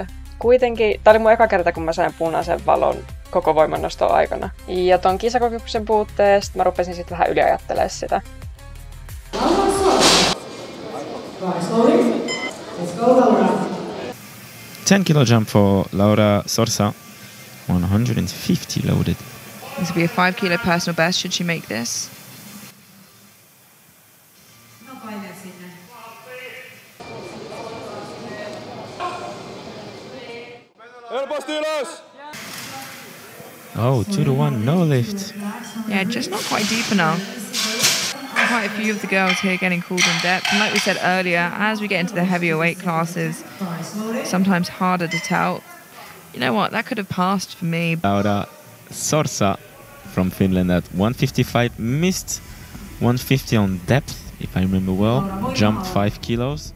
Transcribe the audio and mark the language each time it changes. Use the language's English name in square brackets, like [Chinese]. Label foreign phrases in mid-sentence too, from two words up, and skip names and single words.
[Finnish] Kuitenkin, tää oli mun eka kerta, kun mä sain punaisen valon koko voimannoston aikana. Ja ton kisakokemuksen puutteesta mä rupesin sit vähän yliajattelemaan sitä. [English] 10 kilo jump for Laura Sorsa, 150 loaded. This will be a 5 kilo personal best should she make this. [Finnish] Helposti ylös! [English] Oh, 2-1, no lift. Yeah, just not quite deep enough. Quite a few of the girls here getting called in depth. And like we said earlier, as we get into the heavier weight classes, sometimes harder to tell. You know what, that could have passed for me. Laura Sorsa from Finland at 155, missed 150 on depth, if I remember well, jumped 5 kilos.